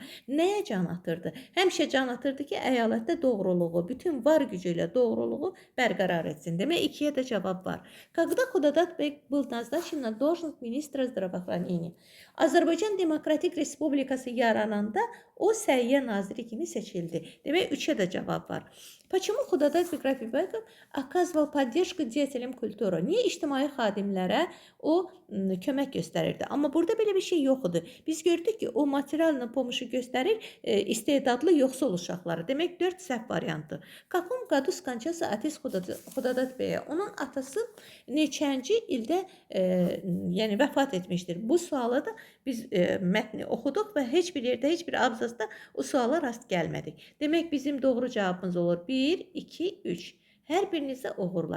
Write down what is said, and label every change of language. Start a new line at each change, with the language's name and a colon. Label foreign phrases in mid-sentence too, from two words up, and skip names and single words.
Azerbaijani: Nəyə can atırdı? Həmişə can atırdı ki, əyalətdə doğruluğu, bütün var gücü ilə doğruluğu bərqərar etsin. Demək, ikiyə də cavab var.
Russian: Когда Ходадат был назначен на должность министра здравоохранения?
Azerbaijani: Azərbaycan Demokratik Respublikası yarananda o səhiyyə naziri kimi seçildi. Demək, üçə də cavab var.
Russian: Почему Ходадат Рефибеков оказывал поддержку деятелям культуры?
Azerbaijani: Niyə ictimai xadimlərə o kömək göstərirdi? Amma burada belə bir şey yox idi. Biz gördük ki, o
Russian: материальная помощь
Azerbaijani: göstərir istedadlı yoxsul uşaqları. Demək, 4 səhv variantı.
Russian: В каком году скончался отец Ходадат Bey?
Azerbaijani: Onun atası neçənci ildə yəni vəfat etmişdir? Bu suala da biz mətni oxuduq və heç bir yerdə, heç bir abzasda o suala rast gəlmədik. Demək, bizim doğru cavabımız olur 1, 2, 3. Hər birinizə uğurlar.